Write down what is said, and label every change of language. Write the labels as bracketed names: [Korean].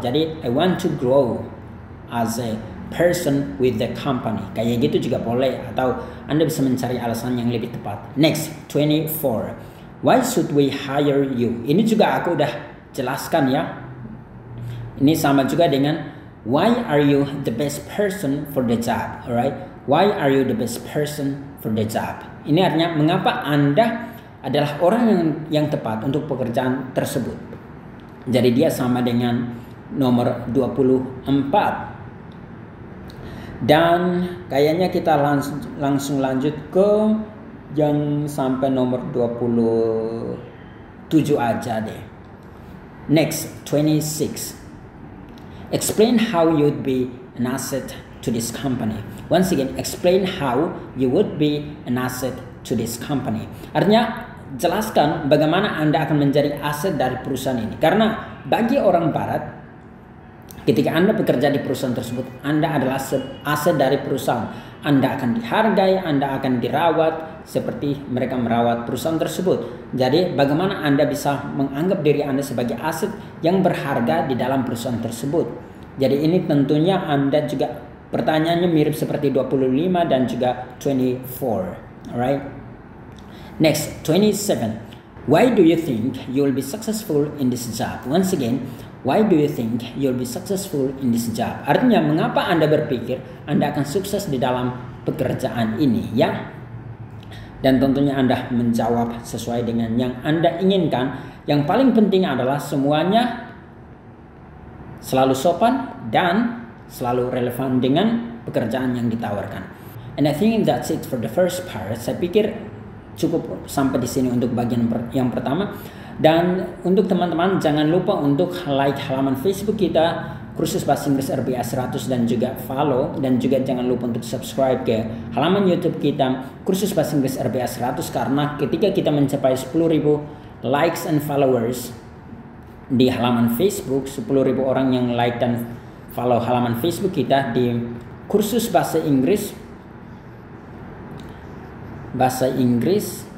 [English] Jadi I want to grow as a person with the company. [Indonesian] Kayak gitu juga boleh, atau Anda bisa mencari alasan yang lebih tepat. [English] Next, 24. Why should we hire you? [Indonesian] Ini juga aku udah jelaskan ya. Ini sama juga dengan [English] why are you the best person for the job, alright? Why are you the best person for the job? [Indonesian] Ini artinya mengapa Anda adalah orang yang tepat untuk pekerjaan tersebut. Jadi dia sama dengan nomor 24. Dan kayaknya kita langsung lanjut ke yang sampai nomor 27 aja deh. [English] Next, 26. Explain how you'd be an asset to this company. Once again, explain how you would be an asset to this company. [Indonesian] Artinya, jelaskan bagaimana Anda akan menjadi aset dari perusahaan ini. Karena bagi orang Barat, ketika Anda bekerja di perusahaan tersebut, Anda adalah aset dari perusahaan. Anda akan dihargai, Anda akan dirawat seperti mereka merawat perusahaan tersebut. Jadi bagaimana Anda bisa menganggap diri Anda sebagai aset yang berharga di dalam perusahaan tersebut. Jadi ini tentunya Anda juga, pertanyaannya mirip seperti 25 dan juga 24. [English] Alright. Next, 27. Why do you think you will be successful in this job? Once again, why do you think you'll be successful in this job? [Indonesian] Artinya mengapa Anda berpikir Anda akan sukses di dalam pekerjaan ini, ya? Dan tentunya Anda menjawab sesuai dengan yang Anda inginkan. Yang paling penting adalah semuanya selalu sopan dan selalu relevan dengan pekerjaan yang ditawarkan. [English] And I think that's it for the first part. [Indonesian] Saya pikir cukup sampai di sini untuk bagian yang pertama. Dan untuk teman-teman jangan lupa untuk like halaman Facebook kita Kursus Bahasa Inggris RBA 100 dan juga follow, dan juga jangan lupa untuk subscribe ke halaman YouTube kita Kursus Bahasa Inggris RBA 100, karena ketika kita mencapai 10.000 likes and followers di halaman Facebook, 10.000 orang yang like dan follow halaman Facebook kita di Kursus Bahasa Inggris